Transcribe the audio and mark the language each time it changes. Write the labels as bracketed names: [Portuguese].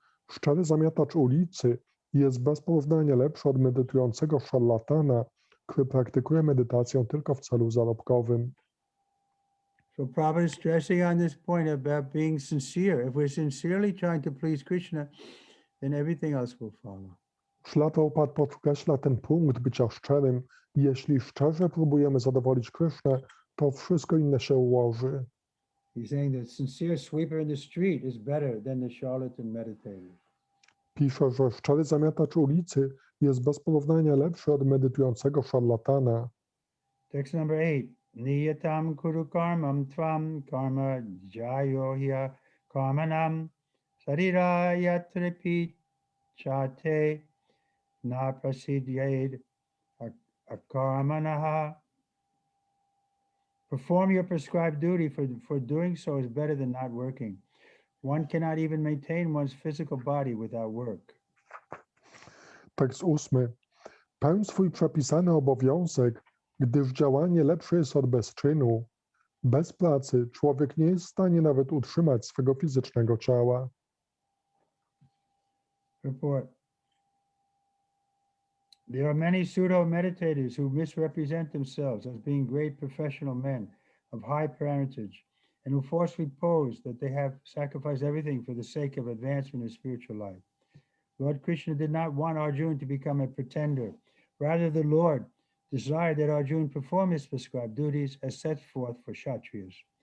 [Polish] Szczery zamiatacz ulicy jest bez porównania lepszy od medytującego szarlatana, który praktykuje medytację tylko w celu zarobkowym. [English] So Prabhupada is stressing on this point about being sincere. If we're sincerely trying to please Krishna, then everything else will follow. [Polish] Śla Prabhupada podkreśla ten punkt bycia szczerym. Jeśli szczerze próbujemy zadowolić Krishnę, to wszystko inne się ułoży. [English] He's saying that sincere sweeper in the street is better than the charlatan meditator. [Polish] Pisze, że szczery zamiatacz ulicy jest bez porównania lepszy od medytującego szarlatana. [English] Text number 8. [Sanskrit] Niyatam kuru karmam tvam karma jayohya karmanam sarira yatripi chate na prasidyed akarmanaha. [English] Perform your prescribed duty, for doing so is better than not working. One cannot even maintain one's physical body without work. [Polish] Tekst 8. Pełń swój przepisany obowiązek, gdyż działanie lepsze jest od bezczynu. Bez pracy człowiek nie jest w stanie nawet utrzymać swego fizycznego ciała. [English] Report. There are many pseudo-meditators who misrepresent themselves as being great professional men of high parentage and who falsely pose that they have sacrificed everything for the sake of advancement in spiritual life. Lord Krishna did not want Arjuna to become a pretender. Rather, the Lord desired that Arjuna perform his prescribed duties as set forth for Kshatriyas.